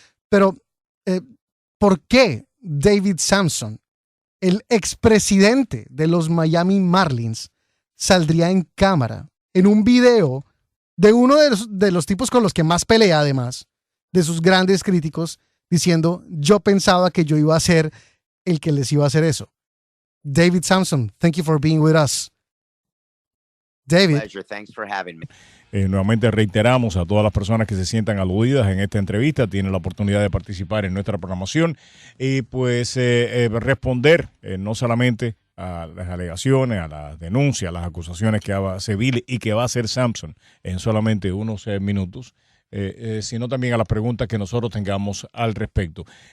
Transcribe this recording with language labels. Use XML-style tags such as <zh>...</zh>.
<es>Pero, ¿por qué David Samson, el expresidente de los Miami Marlins, saldría en cámara en un video de uno de los tipos con los que más pelea, además de sus grandes críticos, diciendo, yo pensaba que yo iba a ser el que les iba a hacer eso?</es> <en>David Samson, thank you for being with us. David. Pleasure. Thanks for having me.</en> <es>Nuevamente reiteramos a todas las personas que se sientan aludidas en esta entrevista, tienen la oportunidad de participar en nuestra programación y pues responder no solamente a las alegaciones, a las denuncias, a las acusaciones que hace Billy y que va a hacer Samson en solamente unos minutos, sino también a las preguntas que nosotros tengamos al respecto.</es>